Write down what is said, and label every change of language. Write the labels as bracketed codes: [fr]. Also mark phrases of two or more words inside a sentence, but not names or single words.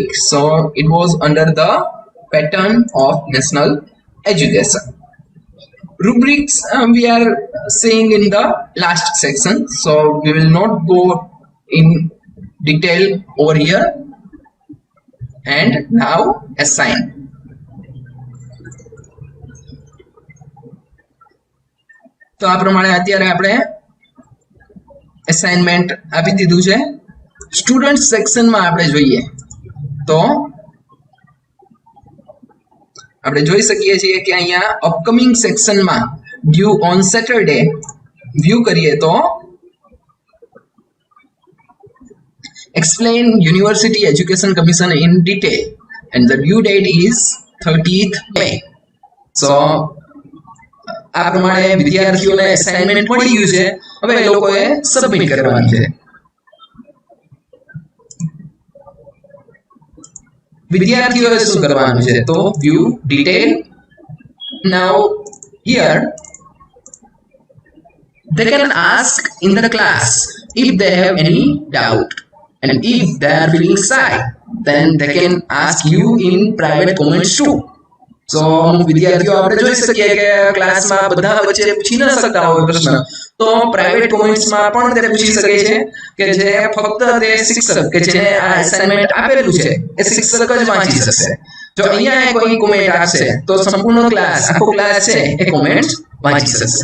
[en] So it was under the pattern of national education. Rubrics we are seeing in the last section, so we will not go in detail over here. And now assign. [gu] તો આ પ્રમાણે અત્યારે આપણે અસાઇનમેન્ટ આપી દીધું છે. સ્ટુડન્ટ સેક્શનમાં આપણે જોઈએ તો આપણે જોઈ શકીએ છીએ કે અહીંયા અપકમિંગ સેક્શનમાં [en] due on Saturday view [gu] કરીએ તો [en] explain University Education Commission in detail and the due date is 30th May. [gu] So આ પ્રમાણે વિદ્યાર્થીઓને અસાઇનમેન્ટ મળી ગયું છે, હવે એ લોકોએ સબમિટ કરવાનું છે. વિદ્યાર્થીઓએ શું કરવાનું છે તો [en] view detail. now here they can ask in the class if they have any doubt, and if they are feeling shy then they can ask you in private comments too. [gu] સો અમુક વિદ્યાર્થીઓ આપણે જોઈ શકીએ કે ક્લાસમાં બધા વચ્ચે પૂછી ન શકતા હોય પ્રશ્ન, તો પ્રાઇવેટ કોમેન્ટ્સમાં પણ તે પૂછી શકે છે કે જે ફક્ત તે શિક્ષક કે જેને આ અસાઇનમેન્ટ આપેલું છે એ શિક્ષક જ વાંચી શકશે. જો અહીંયા કોઈ કોમેન્ટ આપશે તો સંપૂર્ણ ક્લાસ, આખો ક્લાસ છે એ કોમેન્ટ વાંચી શકશે.